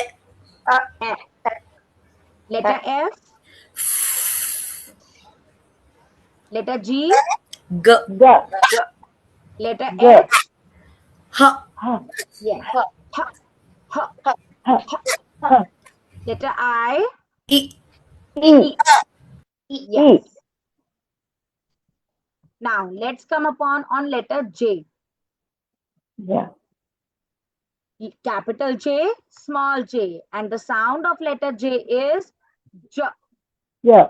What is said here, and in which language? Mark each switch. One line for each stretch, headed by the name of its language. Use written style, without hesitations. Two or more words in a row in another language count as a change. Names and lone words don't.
English: F. Letter F. Letter G. G. G. Letter G. H. H. H. Yes. H. H. H. H. Letter I. E. E. Yes. Now let's come upon on letter J. Yeah. Capital J, small j, and the sound of letter J is J. Yeah.